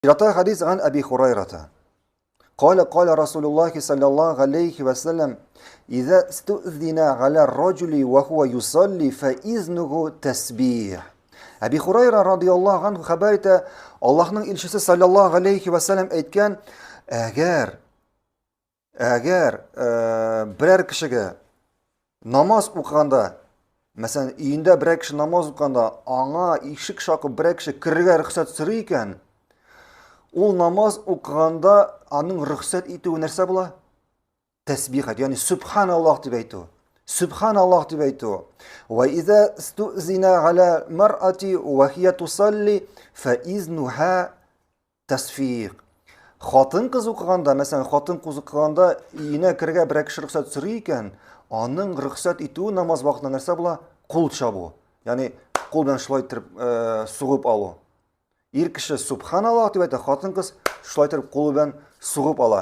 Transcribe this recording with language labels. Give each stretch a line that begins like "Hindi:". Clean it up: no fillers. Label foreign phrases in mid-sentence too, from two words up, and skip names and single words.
Arabic: جاء حديث عن أبي هريرة قال رسول الله صلى الله عليه وسلم إذا استؤذن على الرجل وهو يصلي فإذنه تسبيح.
Uzbek: Abi Hurayra
Arabic: رضي الله عنه
Uzbek: haberinde Allah'ın elçisi
Arabic: صلى الله عليه وسلم
Uzbek: aytgan, agar biror kishiga namoz o'qiganda, masalan uyinda biror kishi namoz o'qiganda anga eshik shoqib biror kishi kirishga ruxsat so'rar ekan, u namoz o'qiganda aning ruxsat etuvi narsa bo'la? Tasbihat, ya'ni subhanalloh deb aytuv. Subhanalloh deb aytuv.
Arabic: وإذا استؤذن على المرأة وهي تصلي فإذنها تصفيق.
Uzbek: Xotin qiz o'qiganda, masalan xotin qiz o'qiganda uyina kirga biror kishi ruxsat so'rar ekan, aning ruxsat etuvi namoz vaqtida narsa bo'la? Qo'l chabu. Ya'ni qo'l bilan shloytirib sug'ib olu. Er kishi subhanalloh deb aytadi, xotin qiz shloytirib qo'l bilan sug'ib ola.